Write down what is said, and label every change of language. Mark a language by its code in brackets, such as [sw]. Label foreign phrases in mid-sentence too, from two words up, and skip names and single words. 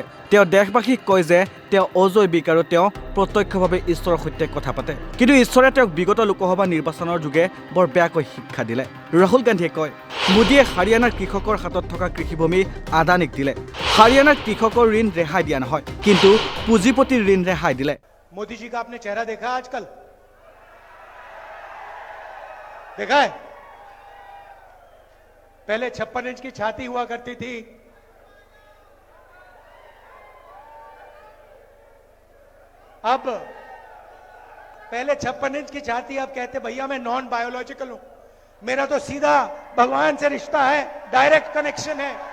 [as] তেওঁ দেশবাসীক কয় যে তেওঁ অজৈবিক আৰু তেওঁ প্ৰত্যক্ষভাৱে ঈশ্বৰৰ সৈতে কথা পাতে। কিন্তু ঈশ্বৰে তেওঁক বিগত লোকসভা নিৰ্বাচনৰ যোগে বৰ বেয়াকৈ শিক্ষা দিলে। ৰাহুল গান্ধীয়ে কয় মোদীয়ে হাৰিয়ানাৰ কৃষকৰ হাতত থকা কৃষিভূমি আদানীক দিলে। হাৰিয়ানাৰ কৃষকৰ ঋণ ৰেহাই দিয়া নহয়, কিন্তু পুঁজিপতিৰ ঋণ ৰেহাই দিলে। [hi] मोदी जी का आपने चेहरा देखा आजकल? देखा है? पहले 56 इंच की छाती हुआ करती थी, अब पहले 56 इंच की छाती, अब कहते भैया मैं [en] non biological [hi] हूं, मेरा तो सीधा भगवान से रिश्ता है, [en] direct connection [hi] है।